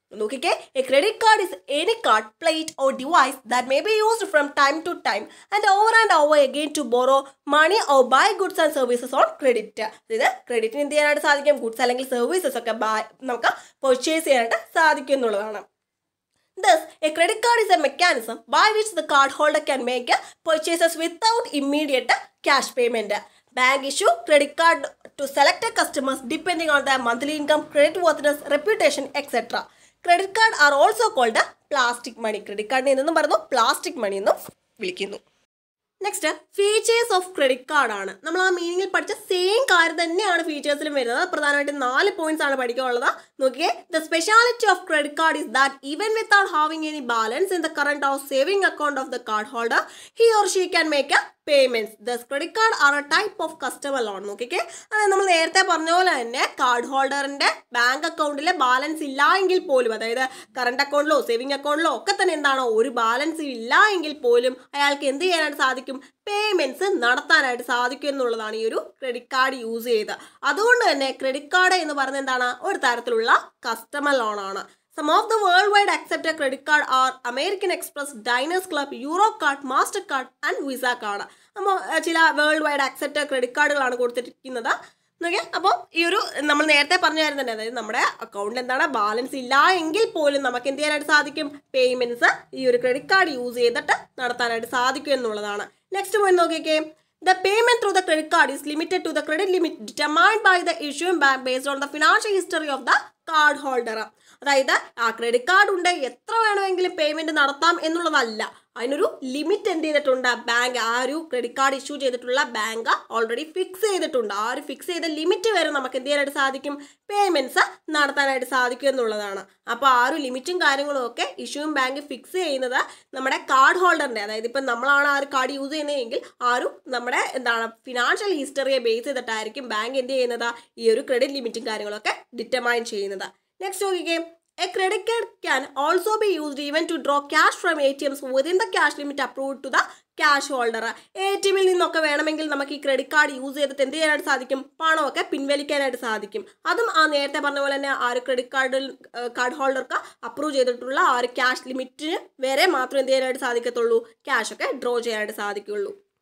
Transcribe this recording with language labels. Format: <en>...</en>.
<en>നോക്കിക്കേ, a credit card is any card, plate or device that may be used from time to time and over again to borrow money or buy goods and services on credit.</en> <ml>അതായത് ക്രെഡിറ്റിന് എന്ത് ചെയ്യാനായിട്ട് സാധിക്കും, goods അല്ലെങ്കിൽ services ഒക്കെ നമുക്ക് purchase ചെയ്യാനായിട്ട് സാധിക്കും എന്നുള്ളതാണ്.</ml> <en>Thus, a credit card is a mechanism by which the cardholder can make purchases without immediate cash payment. Bank issue credit card to selected customers depending on their monthly income, credit worthiness, reputation, etc. Credit card are also called plastic money.</en> <ml>Credit card എന്നൊന്നും പറയുന്നു, plastic money എന്നും വിളിക്കുന്നു.</ml> <en>next features of credit card</en> <ml>ആണ്. നമ്മൾ ആ മീനിങ്ങിൽ പഠിച്ച same കാര്യം തന്നെയാണ് ഫീച്ചേഴ്സിലും വരുന്നത്. പ്രധാനമായിട്ടും 4 പോയിന്റ്സ് ആണ് പഠിക്കാനുള്ളത്. നോക്കിയേ,</ml> <en>The speciality of credit card is that even without having any balance in the current or saving account of the card holder, he or she can make payments. Thus credit card are a type of customer loan.</en> <ml>നോക്കിക്കേ, അതായത് നമ്മൾ നേരത്തെ പറഞ്ഞ പോലെ തന്നെ card ഹോൾഡറിന്റെ bank അക്കൗണ്ടിലെ balance ഇല്ല എങ്കിൽ പോലും, അതായത് കറണ്ട് അക്കൗണ്ടിലോ സേവിംഗ് അക്കൗണ്ടിലോ ഒക്കെ തന്നെ എന്താണോ ഒരു ബാലൻസ് ഇല്ല എങ്കിൽ പോലും അയാൾക്ക് എന്ത് ചെയ്യാനായിട്ട് സാധിക്കും, പേയ്മെന്റ്സ് നടത്താനായിട്ട് സാധിക്കും എന്നുള്ളതാണ് ഈ ഒരു ക്രെഡിറ്റ് കാർഡ് യൂസ് ചെയ്ത്. അതുകൊണ്ട് തന്നെ ക്രെഡിറ്റ് കാർഡ് എന്ന് പറയുന്നത് എന്താണ്, ഒരു തരത്തിലുള്ള കസ്റ്റമർ ലോൺ ആണ്.</ml> <en>Some of the worldwide accepted credit card are American Express, Diners Club, Eurocard, Mastercard and Visa card.</en> <ml>അപ്പോൾ ചില വേൾഡ് വൈഡ് അക്സെപ്റ്റഡ് ക്രെഡിറ്റ് കാർഡുകളാണ് കൊടുത്തിരിക്കുന്നത്. ഓക്കെ, അപ്പോൾ ഈ ഒരു നമ്മൾ നേരത്തെ പറഞ്ഞായിരുന്നു തന്നെ, അതായത് നമ്മുടെ അക്കൗണ്ടിൽ എന്താണ് ബാലൻസ് ഇല്ല എങ്കിൽ പോലും നമുക്ക് എന്ത് ചെയ്യാനായിട്ട് സാധിക്കും, പേയ്മെൻറ്റ്സ് ഈ ഒരു ക്രെഡിറ്റ് കാർഡ് യൂസ് ചെയ്തിട്ട് നടത്താനായിട്ട് സാധിക്കും എന്നുള്ളതാണ്.</ml> <en>Next point നോക്കിക്കേ, the payment through the credit card is limited to the credit limit determined by the issuing bank based on the financial history of the card holder.</en> <ml>അതായത് ആ credit card ഉണ്ട്, എത്ര വേണമെങ്കിലും പേയ്മെന്റ് നടത്താം എന്നുള്ളതല്ല. അതിനൊരു limit എന്ത് ചെയ്തിട്ടുണ്ട്, ബാങ്ക് ആ ഒരു ക്രെഡിറ്റ് കാർഡ് ഇഷ്യൂ ചെയ്തിട്ടുള്ള ബാങ്ക് ഓൾറെഡി ഫിക്സ് ചെയ്തിട്ടുണ്ട്. ആ ഒരു ഫിക്സ് ചെയ്ത ലിമിറ്റ് വരെ നമുക്ക് എന്ത് ചെയ്യാനായിട്ട് സാധിക്കും, പേയ്മെന്റ്സ് നടത്താനായിട്ട് സാധിക്കും എന്നുള്ളതാണ്. അപ്പോൾ ആ ഒരു ലിമിറ്റും കാര്യങ്ങളും ഒക്കെ ഇഷ്യൂയിങ് ബാങ്ക് ഫിക്സ് ചെയ്യുന്നത് നമ്മുടെ കാർഡ് ഹോൾഡറിന്റെ, അതായത് ഇപ്പം നമ്മളാണ് ആ ഒരു കാർഡ് യൂസ് ചെയ്യുന്നതെങ്കിൽ ആ ഒരു നമ്മുടെ എന്താണ് ഫിനാൻഷ്യൽ ഹിസ്റ്ററിയെ ബേസ് ചെയ്തിട്ടായിരിക്കും ബാങ്ക് എന്ത് ചെയ്യുന്നത്, ഈ ഒരു ക്രെഡിറ്റ് ലിമിറ്റും കാര്യങ്ങളൊക്കെ ഡിറ്റർമൈൻ ചെയ്യുന്നത്.</ml> <en>Next നോക്കിക്കേ, a credit card can also be used even to draw cash from ATMs within the cash limit approved to the cash holder.</en> <ml>ATMിൽ നിന്നൊക്കെ വേണമെങ്കിൽ നമുക്ക് ഈ ക്രെഡിറ്റ് കാർഡ് യൂസ് ചെയ്തിട്ട് എന്ത് ചെയ്യാനായിട്ട് സാധിക്കും, പണമൊക്കെ പിൻവലിക്കാനായിട്ട് സാധിക്കും. അതും ആ നേരത്തെ പറഞ്ഞ പോലെ തന്നെ ആ ഒരു ക്രെഡിറ്റ് കാർഡ് ഹോൾഡർക്ക് അപ്രൂവ് ചെയ്തിട്ടുള്ള ആ ഒരു ക്യാഷ് ലിമിറ്റിന് വരെ മാത്രം എന്ത് ചെയ്യാനായിട്ട് സാധിക്കത്തുള്ളൂ, ക്യാഷ് ഒക്കെ ഡ്രോ ചെയ്യാനായിട്ട് സാധിക്കുള്ളൂ.</ml>